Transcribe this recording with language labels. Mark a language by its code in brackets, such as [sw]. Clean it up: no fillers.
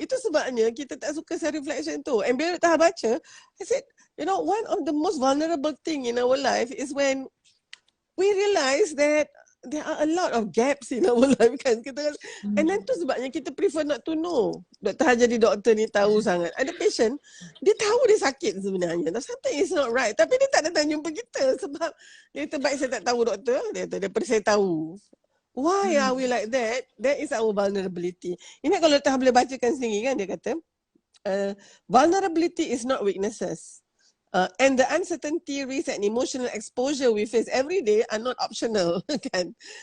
[ms] Itu sebabnya kita tak suka self-reflection tu. [en] And [ms] bila tak baca, [en] I said, you know, one of the most vulnerable thing in our life is when we realize that there are a lot of gaps in our life kan. And then [ms] tu sebabnya kita [en] prefer not to know. [ms] Doktor jadi doktor ni tahu sangat. Ada patient, dia tahu dia sakit sebenarnya. [en] Something is not right. [ms] Tapi dia tak datang jumpa kita sebab dia kata, baik saya tak tahu doktor. Dia kata, daripada saya tahu. [en] Why are we like that? That is our vulnerability. [ms] Ini kalau doktor boleh bacakan sendiri kan, dia kata, [en] vulnerability is not weaknesses. And the uncertainty, risk and emotional exposure we face every day are not optional. [ms] Kan?